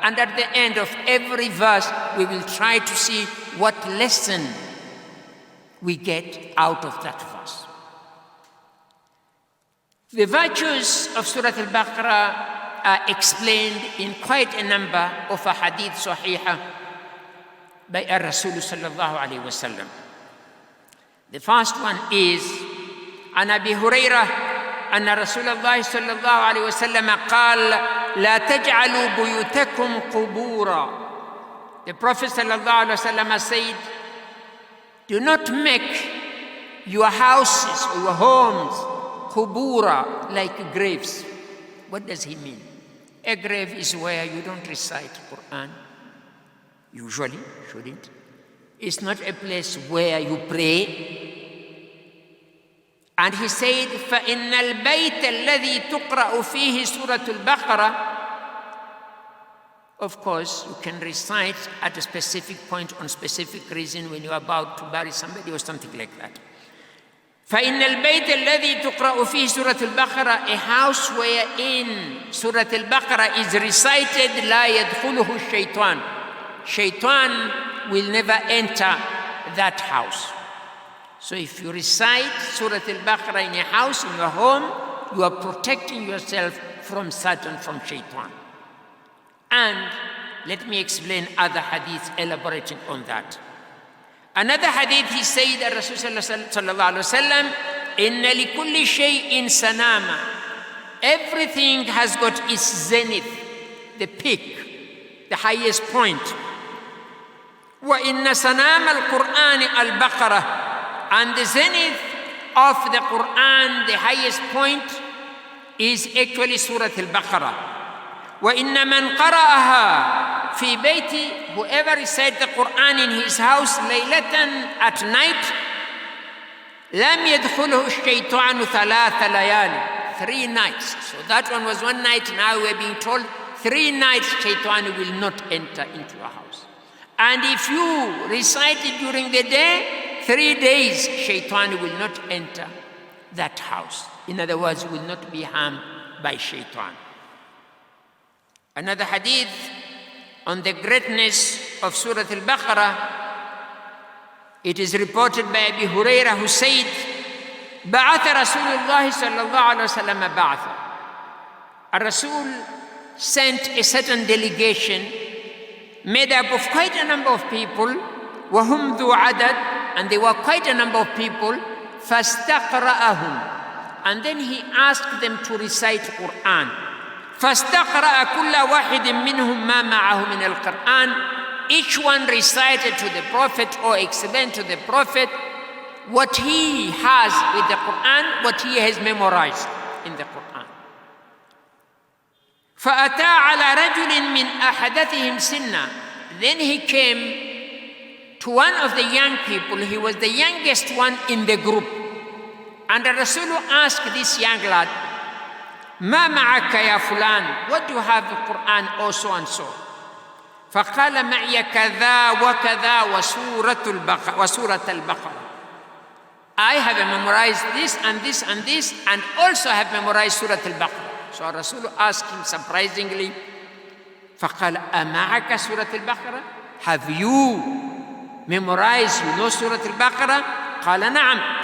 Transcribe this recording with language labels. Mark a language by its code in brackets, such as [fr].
[en] And at the end of every verse, we will try to see what lesson we get out of that verse. The virtues of Surah Al-Baqarah are explained in quite a number of a hadith sahihah by Rasul sallallahu alayhi wa sallam. The first one is [ar] عن أبي هريرة أن رسول الله صلى الله عليه وسلم قال لا تجعلوا بيوتكم قبورا. [en] The Prophet صلى الله عليه وسلم said, do not make your houses or your homes qubura, like graves. What does he mean? A grave is where you don't recite Qur'an. Usually, shouldn't. It's not a place where you pray. [ar] And he said, فَإِنَّ الْبَيْتَ الَّذِي تُقْرَأُ فِيهِ سُورَةُ الْبَقَرَةِ. [en] Of course, you can recite at a specific point on specific reason when you're about to bury somebody or something like that. [ar] فَإِنَّ الْبَيْتَ الَّذِي تُقْرَأُ فِيهِ سُورَةُ الْبَقَرَةِ, [en] a house wherein Surah Al-Baqarah is recited, [ar] لَا يَدْخُلُهُ الشَّيْطَانِ. [en] Shaitan will never enter that house. So if you recite Surah Al-Baqarah in a house, in your home, you are protecting yourself from Satan, from Shaitan. And let me explain other hadiths elaborating on that. Another hadith, he said that Rasulullah sallallahu alaihi wasallam, [ar] "Inna likulli shay'in sanama." [en] Everything has got its zenith, the peak, the highest point. [ar] Wa inna sanama al-Qur'an al-Baqarah. [en] And the zenith of the Qur'an, the highest point, is actually Surah Al-Baqarah. [ar] وَإِنَّ مَنْ قَرَأَهَا فِي بَيْتِ, [en] whoever recites the Qur'an in his house [ar] لَيْلَةً, [en] at night, [ar] لَمْ يَدْخُلُهُ الشَّيْطَانُ ثَلَاثَ لَيَالٍ, [en] 3 nights. So that one was 1 night, now we're being told 3 nights Shaitan will not enter into your house. And if you recite it during the day, 3 days, Shaitan will not enter that house. In other words, will not be harmed by Shaitan. Another hadith on the greatness of Surah Al-Baqarah, it is reported by Abu Hurairah, who said, [ar] بعث رسول الله صلى الله عليه وسلم بعثا. [en] Rasul sent a certain delegation made up of quite a number of people, [ar] وهم ذو عدد, [en] and there were quite a number of people, [ar] فاستقرأهم, [en] and then he asked them to recite Qur'an. [ar] فاستقرأ كل واحد منهم ما معه من القرآن. [en] Each one recited to the Prophet or explained to the Prophet what he has with the Qur'an, what he has memorized in the Qur'an. [ar] فأتى على رجل من أحدثهم سنا. [en] Then he came to one of the young people. He was the youngest one in the group. And the Rasul asked this young lad, [ar] ما معك يا فلان, [en] what do you have in Qur'an, or so and so? [ar] فقال معي كذا وكذا وسورة البقرة. [en] I have memorized this and this and this, and also have memorized Surah Al-Baqarah. So Rasul asked him surprisingly, [ar] فقال أمعك سورة البقرة? [en] Have you memorized, you know Surah Al-Baqarah? [ar] قال نعم.